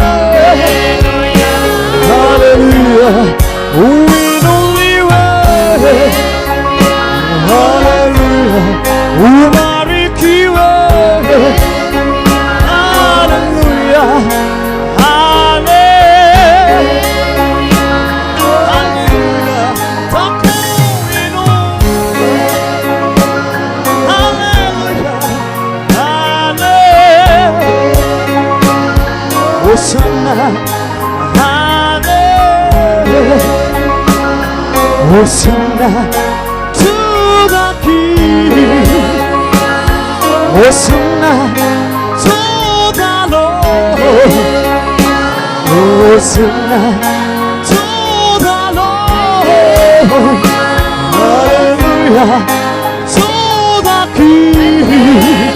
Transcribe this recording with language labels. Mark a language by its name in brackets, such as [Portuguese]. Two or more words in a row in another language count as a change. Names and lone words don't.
[Swahili] haleluya, uinuliwe, haleluya, ubarikiwe, haleluya, haleluya, twakuinua, haleluya, [English] Hosana, Hosana to the King, Hosana to the Lord, Hosana to the Lord, hallelujah, to the King,